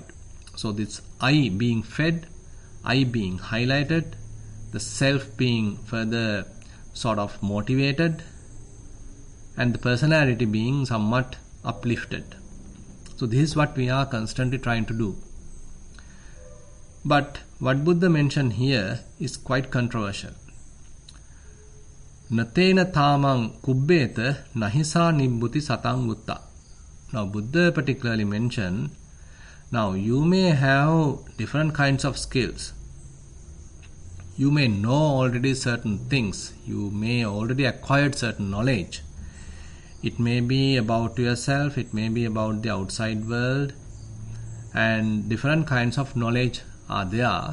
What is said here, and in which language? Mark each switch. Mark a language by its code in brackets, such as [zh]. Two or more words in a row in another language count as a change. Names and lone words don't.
[en] So this I being fed, I being highlighted, the self being further sort of motivated, and the personality being somewhat uplifted. So this is what we are constantly trying to do. But what Buddha mentioned here is quite controversial. [pi] Natena tamang kubbeta nahisa nibbhuti satang vutta. [en] Now Buddha particularly mentioned, now you may have different kinds of skills. You may know already certain things. You may already acquired certain knowledge. It may be about yourself, it may be about the outside world, and different kinds of knowledge are there.